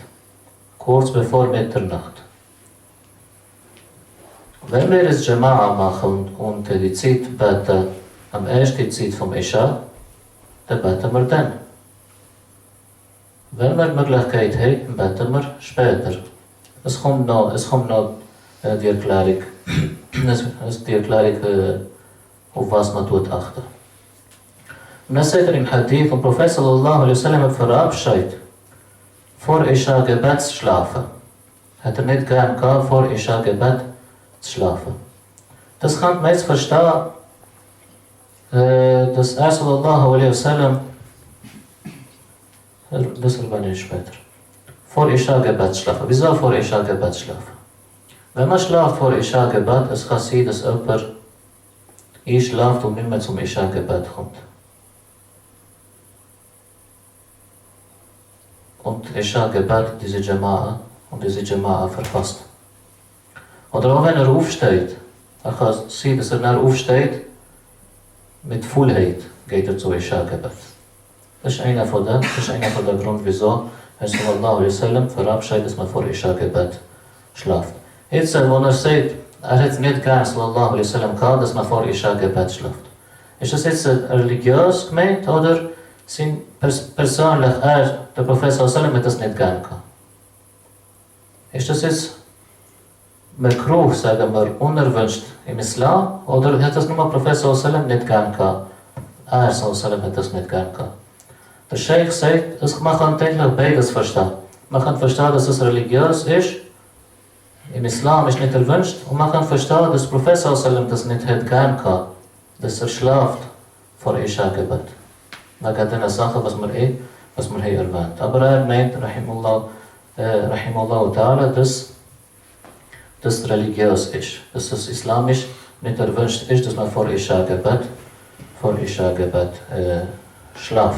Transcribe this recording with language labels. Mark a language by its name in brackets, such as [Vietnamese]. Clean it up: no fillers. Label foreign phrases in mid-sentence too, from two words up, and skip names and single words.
[German] Kurz bevor Mitternacht. Wenn wir es Jama'a machen und die Zeit beten, am ersten Zeit vom Isha, dann beten wir dann. Wenn wir die Möglichkeit haben, beten wir später. Es kommt noch die Erklärung, auf was man achten. Und dann sagt im Hadith, und Prophet [Arabic] صلى الله عليه وسلم [German] hat verabschiedet, vor Isha Gebet zu schlafen. Hat er nicht gern gehabt, vor Isha Gebet zu schlafen. Das kann man jetzt verstehen, dass er [Arabic] صلى الله عليه وسلم, [German] das erwähne ich später, vor Isha Gebet zu schlafen. Wieso vor Isha Gebet zu schlafen? Wenn man schlaft vor Isha Gebet, es kann sein, dass jemand einschläft und nicht mehr zum Isha Gebet kommt. Und Isha Gebet, diese Jama'a verfasst. Oder auch wenn er aufsteht, er kann sein, dass er dann aufsteht, mit Vollheit geht er zu Isha Gebet. Das ist einer von den Gründen, wieso er [Arabic] صلى الله عليه وسلم [German] verabschiedet, dass man vor Isha Gebet schläft. Jetzt, wo er sagt, er hat nicht gern [Arabic] صلى الله عليه وسلم [German] gehabt, dass man vor Isha Gebet schläft. Ist das jetzt religiös gemeint oder sind persönlich der Prophet [Arabic] صلى الله عليه وسلم [German] hat das nicht gern gehabt? Ist das jetzt Makruh, sagen wir, unerwünscht im Islam oder hat das nur der Prophet [Arabic] صلى الله عليه وسلم [German] nicht gern gehabt? Er [Arabic] صلى الله عليه وسلم [German] hat das nicht gern gehabt. Der Sheikh sagt, man kann eigentlich beides verstehen. Man kann verstehen, dass es religiös ist, im Islam ist nicht erwünscht, und man kann verstehen, dass der Prophet [Arabic] صلى الله عليه وسلم [German] das nicht hat gern gehabt, dass er schläft vor Isha Gebet. Wegen den Sachen, was wir hier erwähnt. Aber er meint, [Arabic] رحمه الله تعالى, [German] dass das religiös ist, dass es islamisch nicht erwünscht ist, dass man vor Isha Gebet schläft.